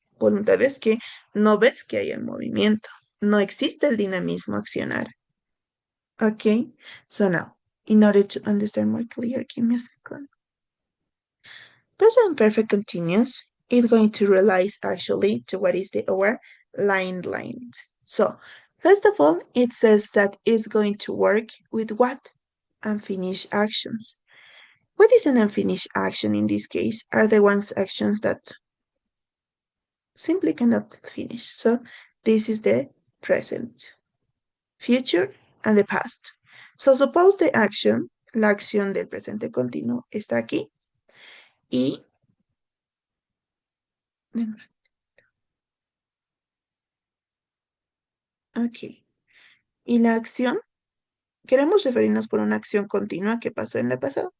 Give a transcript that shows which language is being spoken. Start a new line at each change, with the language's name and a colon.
Spanish: Voluntades que no ves que hay el movimiento, no existe el dinamismo accionar.
English: Okay, so now, in order to understand more clear, give me a second. Present perfect continuous is going to relate actually to what is our line. So, first of all, it says that it's going to work with what? Unfinished actions. What is an unfinished action in this case? Are the ones actions that simply cannot finish. So, this is the present, future, and the past. So, suppose the action,
Spanish: la acción del presente continuo, está aquí y ok. Y la acción, queremos referirnos por una acción continua que pasó en el pasado.